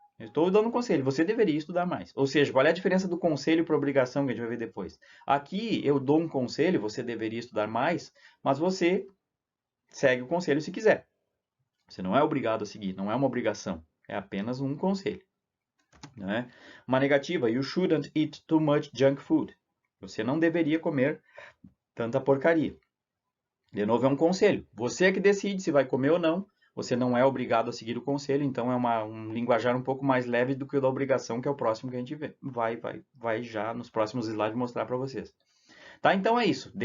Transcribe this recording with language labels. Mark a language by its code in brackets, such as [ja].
[pt] Eu estou dando um conselho, você deveria estudar mais. Ou seja, qual é a diferença do conselho para obrigação que a gente vai ver depois? Aqui eu dou um conselho, você deveria estudar mais, mas você segue o conselho se quiser. Você não é obrigado a seguir, não é uma obrigação, é apenas um conselho. Né? Uma negativa, [en] you shouldn't eat too much junk food. [pt] Você não deveria comer tanta porcaria. De novo, é um conselho. Você é que decide se vai comer ou não. Você não é obrigado a seguir o conselho, então é um linguajar um pouco mais leve do que o da obrigação, que é o próximo que a gente vê. Vai já nos próximos slides mostrar para vocês. Tá? Então é isso.